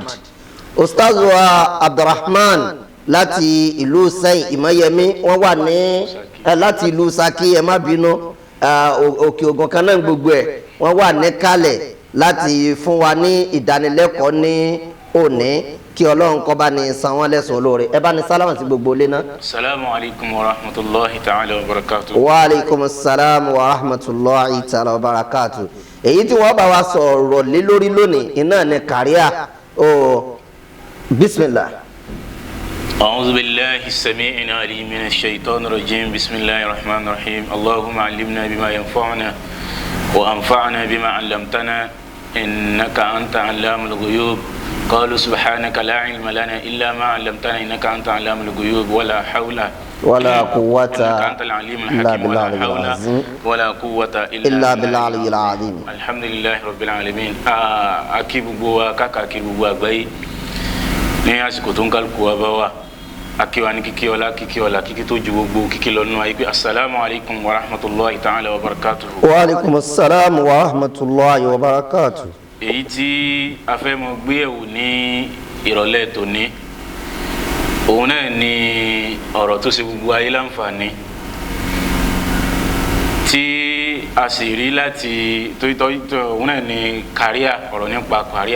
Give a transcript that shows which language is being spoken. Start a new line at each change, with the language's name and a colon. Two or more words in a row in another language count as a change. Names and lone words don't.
Yoruba: Ustaz wa Abdulrahman láti ìlú Sẹ́yìn Ìmọ̀yẹmí, wọ́n wà ní láti ìlú Ṣakí, ẹ má bínú, Òkè Ògùn kan náà gbogbo ẹ̀, wọ́n wà níkàlẹ̀ láti fún wa ní ìdánilẹ́kọ̀ọ́ ní òní. Kí Ọlọ́run kó bá ní san wọ́n lẹ́san olóore. Ẹ bá ní sálámù sí gbogbo ilé náà.
Arabic: السلام عليكم ورحمة الله تعالى وبركاته. وعليكم السلام ورحمة الله تعالى وبركاته.
Yoruba: Èyí tí wọ́n bá wa sọ̀rọ̀ lé lórí lónìí iná ní kàríà.
Arabic: بسم الله. أعوذ بالله السميع العليم من الشيطان الرجيم. بسم الله الرحمن الرحيم. اللهم علمنا بما ينفعنا وانفعنا بما علمتنا إنك أنت علام الغيوب. قالوا سبحانك لا علم لنا إلا ما علمتنا إنك أنت علام الغيوب ولا حول ولا قوة أنت العليم الحكيم ولا حول ولا قوة إلا بالعلي العظيم. الحمد لله رب العالمين.
Yoruba: akí gbogbo wa káàkiri gbogbo àgbáyé ní àsìkò tó ń kálukú wa bá wà akiwa ní kíkí ọlá kíkí tó ju gbogbo kíkí lọ nínú ayé pé
Arabic: السلام عليكم ورحمة الله تعالى وبركاته. وعليكم السلام ورحمة الله وبركاته.
Yoruba: èyí tí a fẹ́ mọ gbé ẹ̀wò ní ìrọ̀lẹ́ tòní òun náà ni ọ̀rọ̀ tó ṣe gbogbo ayé láǹfààní tí a sì rí láti tó òun náà ni kàríà, ọ̀rọ̀ nípa kàríà.